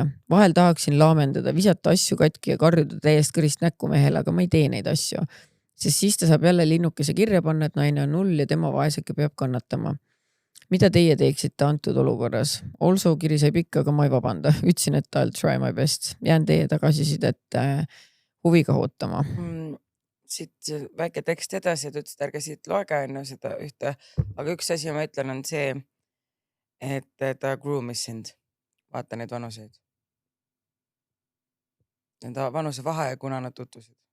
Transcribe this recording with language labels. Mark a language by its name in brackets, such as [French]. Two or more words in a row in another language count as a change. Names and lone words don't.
[Estonian] Vahel tahaksin laamendada, visata asju katki ja karjuda täiest kõrist näkku mehele, aga ma ei tee neid asju. sest siis ta saab jälle linnukese kirja panna, et naine on null ja tema vaeseke peab kannatama. Mida teie teeksite antud olukorras? Also kiri sai pikka, aga ma ei vabanda. Ütlesin, et [English] I'll try my best. [Estonian] Jään teie tagasisidet huviga ootama. Siit väike tekst edasi, et ütlesid, ärge siit loega enne seda ühte. Aga üks asi ma ütlen on see, et ta groomis sind. Vaata neid vanuseid. Nende vanuse vahe, kuna nad tutvusid.